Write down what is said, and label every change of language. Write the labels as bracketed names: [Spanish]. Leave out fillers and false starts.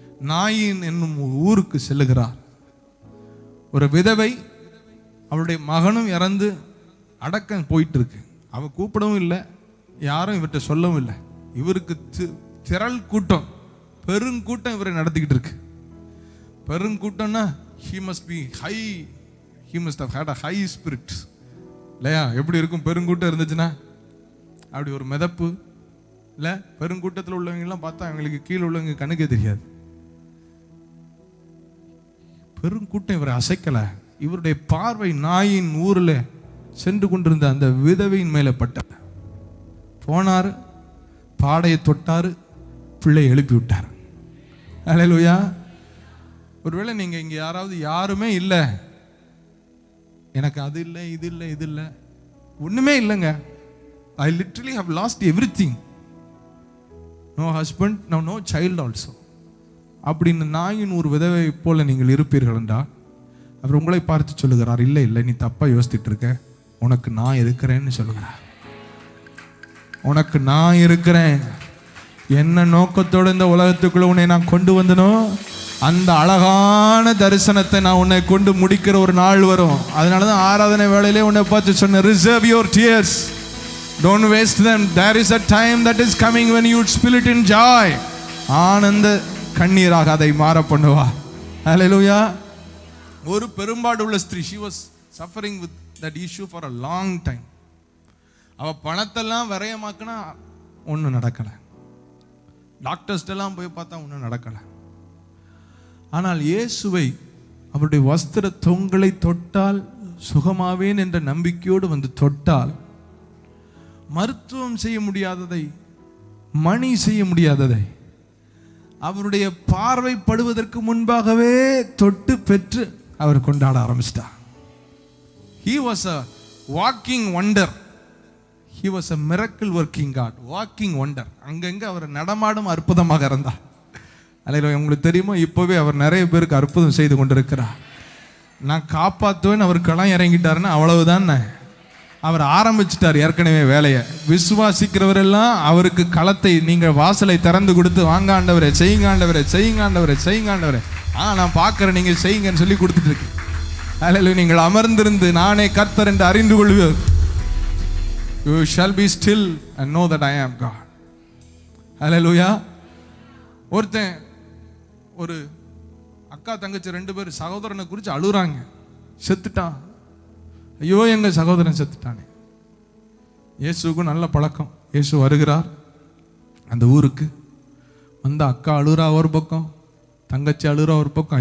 [Tamil] நாயின் என்னும் ஊருக்கு செல்லுகிறார். ஒரு விதவை, அவருடைய மகனும் இறந்து அடக்கம் போயிட்டு இருக்கு. அவ கூப்பிடவும் இல்லை, யாரும் இவர்கிட்ட சொல்லவும் இல்லை. இவருக்கு திரள் கூட்டம், பெருங்கூட்டம் இவரை நடத்திக்கிட்டு இருக்கு. பெருங்கூட்டம்னா [English] he must be high, he must have had a high spirit [Tamil] இல்லையா? எப்படி இருக்கும் பெருங்கூட்டம் இருந்துச்சுன்னா? அப்படி ஒரு மிதப்பு இல்லை? பெருங்கூட்டத்தில் உள்ளவங்கெல்லாம் பார்த்தா அவங்களுக்கு கீழே உள்ளவங்க கண்ணுக்கே தெரியாது. பெருங்கூட்டம் இவரை அசைக்கல. இவருடைய பார்வை நாயின் ஊரில் சென்று கொண்டிருந்த அந்த விதவையின் மேலே பட்டார். போனார், பாடையை தொட்டார், பிள்ளை எழுப்பி விட்டார். அல்லேலூயா. ஒருவேளை நீங்க இங்க யாராவது யாருமே இல்லை, எனக்கு அது இல்லை, இது இல்லை, இது இல்லை, ஒண்ணுமே இல்லைங்க, [English] I literally have lost everything, no husband, no child also, [Tamil] அப்படின்னு நாயின் ஒரு விதவை போல நீங்கள் இருப்பீர்கள் என்றால் அவர் உங்களை பார்த்து சொல்லுகிறார், இல்லை இல்லை, நீ தப்பா யோசித்துட்டு இருக்க, உனக்கு நான் இருக்கிறேன்னு சொல்லுகிறார். உனக்கு நான் இருக்கிறேன். என்ன நோக்கத்தோடு இந்த உலகத்துக்குள்ள உன்னை நான் கொண்டு வந்தனோ அந்த அழகான தரிசனத்தை நான் உன்னை கொண்டு முடிக்கிற ஒரு நாள் வரும். அதனாலதான் ஆராதனை வேளையிலே உன்னை பார்த்து சொன்ன, [English] Reserve your tears, don't waste them, there is a time that is coming when you would spill it in joy. [Tamil] ஆனந்த கண்ணீராக அதை மாற பண்ணுவா. ஹல்லேலூயா. ஒரு பெரும்பாடு உள்ள ஸ்திரீ, [English] she was suffering with that issue for a long time. [Tamil] அவ பணத்தெல்லாம் விரயமாக்குனா ஒன்றும் நடக்கலை, டாக்டர்ஸ்டெல்லாம் போய் பார்த்தா ஒன்றும் நடக்கலை. ஆனால் இயேசுவை அவருடைய வஸ்திர தொங்கலை தொட்டால் சுகமாவேன் என்ற நம்பிக்கையோடு வந்து தொட்டால், மருத்துவம் செய்ய முடியாததை, மணி செய்ய முடியாததை அவருடைய பார்வைப்படுவதற்கு முன்பாகவே தொட்டு பெற்று அவர் கொண்டாட ஆரம்பிச்சிட்டார். [English] He was a walking wonder. He was a miracle working God, walking wonder. [Tamil] அங்கங்க அவர் நடமாடும் அற்புதமாக இருந்தார். அல்லேலூயா. உங்களுக்கு தெரியுமா, இப்போவே அவர் நிறைய பேருக்கு அற்புதம் செய்து கொண்டிருக்கிறார். நான் காப்பாற்றுவேன் அவர் களம் இறங்கிட்டாருன்னா அவ்வளவுதான். அவர் ஆரம்பிச்சிட்டார் ஏற்கனவே வேலையை. விசுவாசிக்கிறவரெல்லாம் அவருக்கு களத்தை, நீங்கள் வாசலை திறந்து கொடுத்து, வாங்க ஆண்டவரே, செய்யுங்க ஆண்டவரே, செய்யுங்க ஆண்டவரே, செய்யுங்க ஆண்டவரே, நான் பார்க்குறேன், நீங்கள் செய்யுங்கன்னு சொல்லி கொடுத்துட்டு இருக்கு. அல்லேலூயா. நீங்கள் அமர்ந்திருந்து நானே கர்த்தர் என்று அறிந்து கொள்வீர். [English] You shall be still and know that I am God. Hallelujah. [Tamil] ஒருத்தன் ஒரு அக்கா தங்கச்சி 2 பேர் சகோதரனை குறித்து அழுறாங்க. செத்துட்டான், ஐயோ எங்க சகோதரன் செத்துட்டானே. இயேசுக்கும் நல்ல பழக்கம். இயேசு வருகிறார் அந்த ஊருக்கு. வந்த அக்கா அழுறா ஒரு பக்கம், தங்கச்சி அழுறா ஒரு பக்கம்.